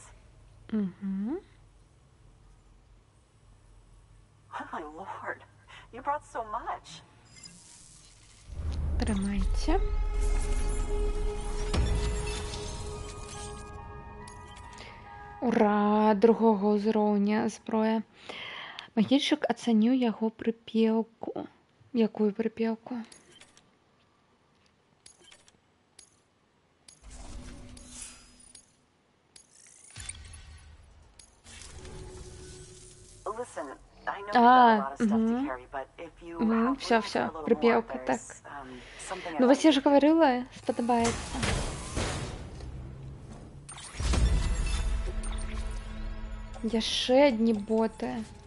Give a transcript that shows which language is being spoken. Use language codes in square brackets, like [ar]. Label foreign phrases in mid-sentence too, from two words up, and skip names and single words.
[en] Mm-hmm. Oh my lord, you brought so much. [uk] Тримайте. Ура! [be] Другого ўзроўня зброя. Магільчык ацаніў яго прыпеўку. Якую прыпеўку? [en] Listen, I know you've got a lot of stuff to carry, but if you have [be] Все, [en] a little [be] прыпеўка, [en] more, [be] так. [en] there's something I'd [be] Ну, [en] like [be] вось я ж гаварыла, спадабаецца. Яшчэ адні боты.